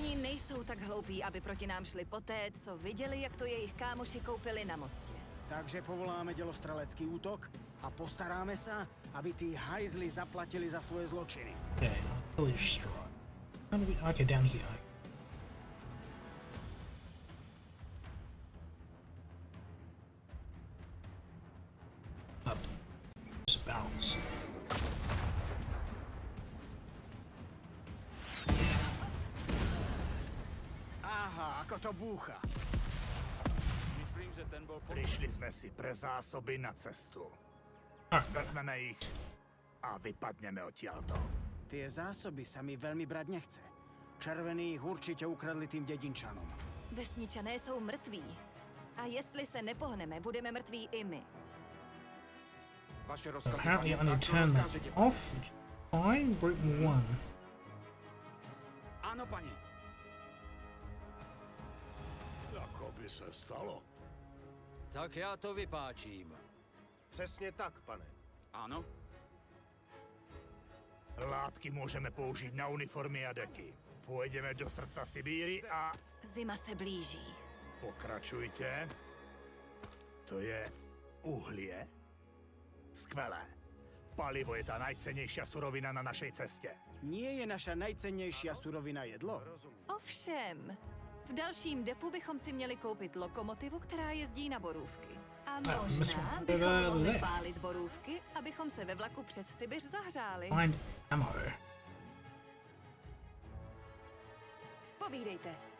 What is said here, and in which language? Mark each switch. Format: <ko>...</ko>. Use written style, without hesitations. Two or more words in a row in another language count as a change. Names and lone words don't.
<cs>nejsou tak hloupí, aby proti nám šli poté, co viděli, jak to jejich kámoši koupili na mostě.</cs> <sk>Takže povoláme dělostrelecký útok a postaráme sa, aby tí hajzli zaplatili za svoje zločiny.</sk> <en>Okay, village strike. Okay, down here. Up. There's a balance.</en> <sk>Aha, ako to búcha. Myslím, že ten bol... Prišli sme si pre zásoby na cestu. Vezmeme ich a vypadneme odtiaľto. Tie zásoby sa mi veľmi brať nechce. Červení ich určite ukradli tým dedinčanom.</sk> <cs>Vesničané jsou mrtví. A jestli se nepohneme, budeme mrtví i my. Vaše rozkazy,</cs> <en>Apparently I</en> <cs>pane,</cs> <en>need to</en> <cs>tak</cs> <en>turn that</en> <cs>rozkážete.</cs> <en>off. Fine, group 1.</en> <cs>Ano, pane. Jako by se stalo. Tak já to vypáčím. Přesně tak, pane. Ano.</cs> <sk>Látky môžeme použiť na uniformy a deky. Pôjdeme do srdca Sibíry a...</sk> <cs>Zima se blíží.</cs> <sk>Pokračujte. To je uhlie. Skvelé. Palivo je tá najcennejšia surovina na našej ceste. Nie je naša najcennejšia surovina jedlo?</sk> <cs>Ovšem, v dalším depu bychom si měli koupit lokomotivu, která jezdí na borůvky. A možná bychom mohli pálit borůvky, abychom se ve vlaku přes Sibiř zahřáli.</cs> <en>Find ammo.</en> <cs>Povídejte.</cs>